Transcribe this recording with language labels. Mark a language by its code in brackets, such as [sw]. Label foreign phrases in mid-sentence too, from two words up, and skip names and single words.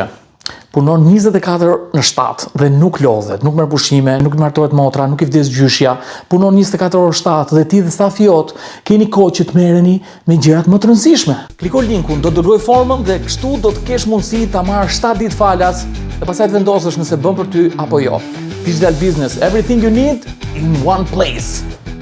[sq] Punon 24/7 dhe nuk lodhet, nuk merr pushime, nuk martohet motra, nuk i vdes gjyshja. Punon 24/7 dhe ti dhe stafi jot keni kohë që të merreni me gjërat më të rëndësishme. Kliko linkun, do të dërgoj formën dhe kështu do të kesh mundësi ta marrësh 7 ditë falas dhe pastaj të vendosësh nëse bën për ty apo jo. [en] Digital business, everything you need in one place.